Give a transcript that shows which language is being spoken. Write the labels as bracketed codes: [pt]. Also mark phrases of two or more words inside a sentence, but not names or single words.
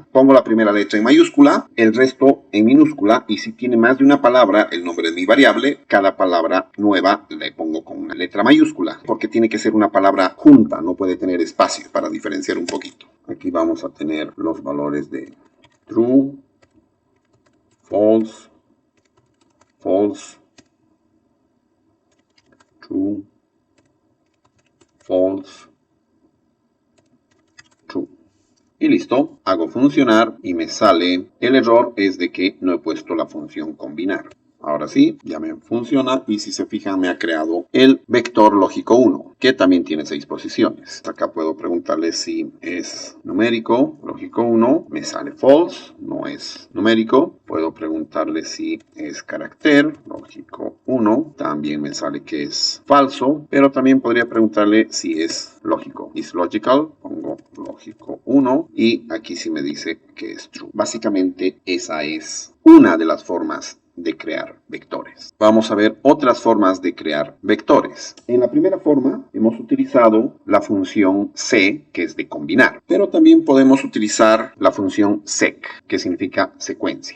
[es] Pongo la primera letra en mayúscula, el resto en minúscula y si tiene más de una palabra, el nombre de mi variable, cada palabra nueva le pongo con una letra mayúscula porque tiene que ser una palabra junta, no puede tener espacio para diferenciar un poquito. Aquí vamos a tener los valores de [en] true, false, false, true, false, true. [es] Y listo, hago funcionar y me sale, el error es de que no he puesto la función combinar. Ahora sí, ya me funciona y si se fijan me ha creado el vector lógico 1, que también tiene 6 posiciones. Acá puedo preguntarle si es numérico, lógico 1, me sale false, no es numérico. Puedo preguntarle si es carácter, lógico 1, también me sale que es falso, pero también podría preguntarle si es lógico. [en] Is logical, [es] pongo lógico 1 y aquí sí me dice que es true. Básicamente esa es una de las formas de crear vectores. Vamos a ver otras formas de crear vectores. En la primera forma hemos utilizado la función C, que es de combinar, pero también podemos utilizar la función sec, que significa secuencia.